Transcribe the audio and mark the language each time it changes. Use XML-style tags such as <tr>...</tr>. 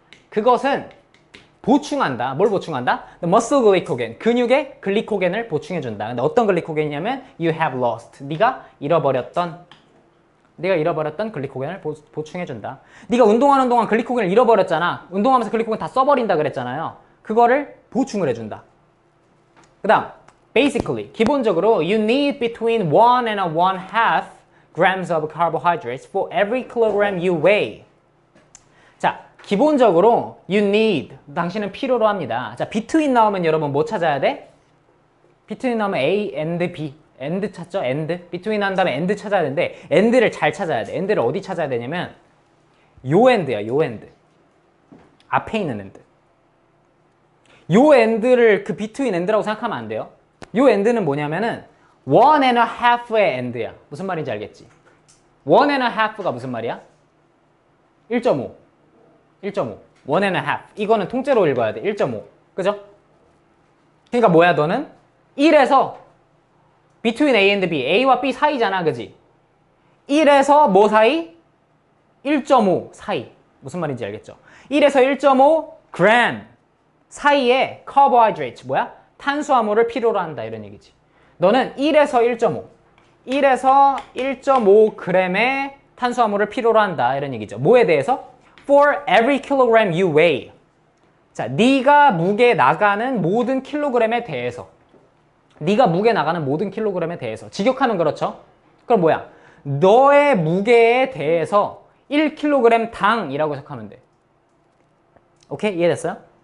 <ko>그것은 보충한다. 뭘 보충한다?</ko> <en>The muscle glycogen.</en> <ko>근육의 글리코겐을 보충해준다. 근데 어떤 글리코겐이냐면</ko> <en>you have lost.</en> <ko>네가 잃어버렸던 글리코겐을 보충해준다. 네가 운동하는 동안 글리코겐을 잃어버렸잖아. 운동하면서 글리코겐 다 써버린다 그랬잖아요. 그거를 보충을 해준다. 그 다음</ko> <en>basically, 기본적으로 you need between 1 and 1/2 grams of carbohydrates for every kilogram you weigh.</en> <ko>자, 기본적으로</ko> <en>you need,</en> <ko>당신은 필요로 합니다. 자, between 나오면 여러분 뭐 찾아야 돼? between 나오면 A and B. and 찾죠? and. between 한 다음에 and 찾아야 되는데 and를 잘 찾아야 돼. and를 어디 찾아야 되냐면 요 and야, 요 and. 앞에 있는 and. 요 and를 그 between and라고 생각하면 안 돼요. 요 and는 뭐냐면은 1 and a half의 and야. 무슨 말인지 알겠지? 1 and a half가 무슨 말이야? 1.5. 1 and a half. 이거는 통째로 읽어야 돼. 1.5. 그죠? 그러니까 뭐야, 너는? 1에서 between A and B. A와 B 사이잖아. 그지? 1에서 뭐 사이? 1.5 사이. 무슨 말인지 알겠죠? 1에서 1.5 gram 사이에 carbohydrate. 뭐야? 탄수화물을 필요로 한다. 이런 얘기지. 너는 1에서 1.5. 1에서 1.5g의 탄수화물을 필요로 한다. 이런 얘기죠. 뭐에 대해서?</ko> <en>For every kilogram you weigh.</en> <ko>자, 네가 무게 나가는 모든 킬로그램에 대해서. 네가 무게 나가는 모든 킬로그램에 대해서. 직역하면 그렇죠? 그럼 뭐야? 너의 무게에 대해서 1kg 당이라고 해석하면 돼. 오케이? 이해됐어요?</ko>